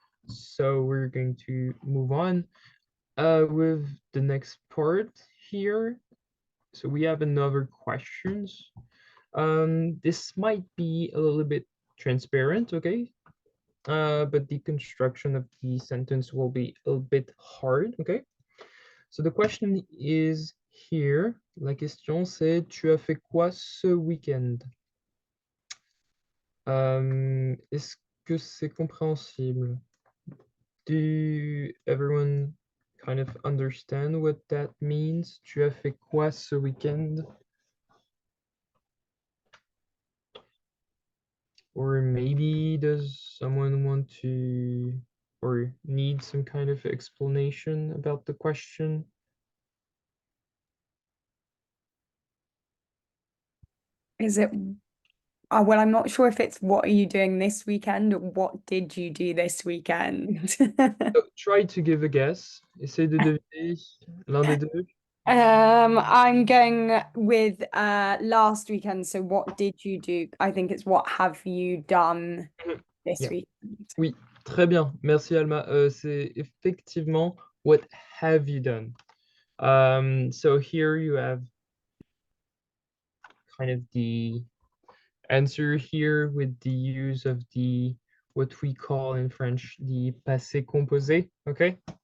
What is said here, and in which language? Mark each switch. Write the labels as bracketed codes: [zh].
[en] So we're going to move on with the next part here. So we have another questions. This might be a little bit transparent, okay? But the construction of the sentence will be a bit hard, okay? So the question is here. [fr] La question c'est tu as fait quoi ce week-end? Est-ce que c'est compréhensible? [en] Do everyone kind of understand what that means? [fr] Tu as fait quoi ce week-end? [en] Or maybe does someone want to or need some kind of explanation about the question? Is it? Well, I'm not sure if it's what are you doing this weekend or what did you do this weekend? So try to give a guess. [fr] Essaye de deviner l'un des deux. [en] I'm going with last weekend. So what did you do? I think it's what have you done this Yeah. weekend? [fr] Oui, très bien. Merci Alma. C'est effectivement [en] what have you done? So here you have kind of the answer here with the use of the what we call in French the passé composé. Okay.